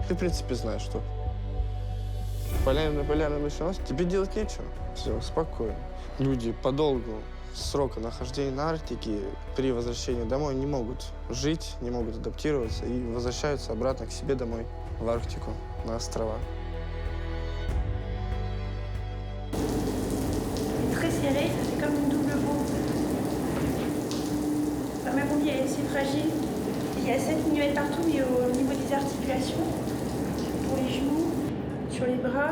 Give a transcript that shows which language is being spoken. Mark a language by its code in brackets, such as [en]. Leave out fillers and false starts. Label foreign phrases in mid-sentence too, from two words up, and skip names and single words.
[ru] Ты, в принципе, знаешь, что. Полярная ночь, тебе делать нечего. Все, спокойно. Люди по долгу срока нахождения на Арктике при возвращении домой не могут жить, не могут адаптироваться и возвращаются обратно к себе домой, в Арктику, на острова. [fr] Très serré, ça fait comme une double bombe. Enfin, ma bombe est assez fragile. Il y a 7 mm partout, mais au niveau des articulations, pour les genoux, sur les bras.